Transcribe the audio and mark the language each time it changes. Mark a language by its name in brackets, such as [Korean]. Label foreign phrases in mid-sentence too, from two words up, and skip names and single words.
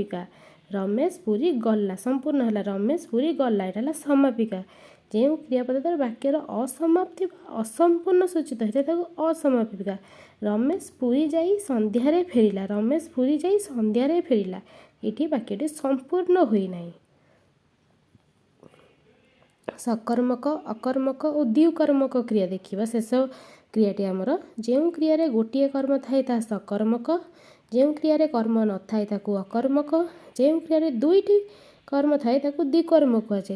[Odia] ରମେଶ ପୁରୀ ଗଲା, ସମ୍ପୂର୍ଣ୍ଣ ହେଲା। ରମେଶ ପୁରୀ ଗଲା, ଏଇଟା ହେଲା ସମାପିକା। ଯେଉଁ କ୍ରିयाପଦ ଦ୍ୱାରା ବାକ୍ୟର ଅସମାପ୍ତି ବା ଅସମ୍ପୂର୍ଣ୍ଣ ସୂଚିତ ହୋଇଥାଏ ତାକୁ ଅସମାପିକା। ରମେଶ ପୁରୀ ଯାଇ ସନ୍ଧ୍ୟାରେ ଫେରିଲା। ରମେଶ ପୁରୀ ଯାଇ ସନ୍ଧ୍ୟାରେ ଫେରିଲା। ଏଠି ବାକ୍ୟଟି ସମ୍ପୂର୍ଣ୍ଣ ହୋଇନାହିଁ। [Hindi] सकर्मक अकर्मक और द्विकर्मक क्रिया देखिए। [Odia] ଶେଷ କ୍ରିୟାଟି ଆମର ଯୋ କ୍ରିୟା ଗୋଟେ କର୍ମ ଥାଏ ତା ସକର୍ମକ, ଯୋ କ୍ରିୟା କର୍ମ ନ ଥାଏ ତାକୁ ଅକର୍ମକ, ଯୋ କ୍ରିୟା ଦୁଇଟି କର୍ମ ଥାଏ ତାକୁ ଦ୍ୱିକର୍ମ କହୁଏ।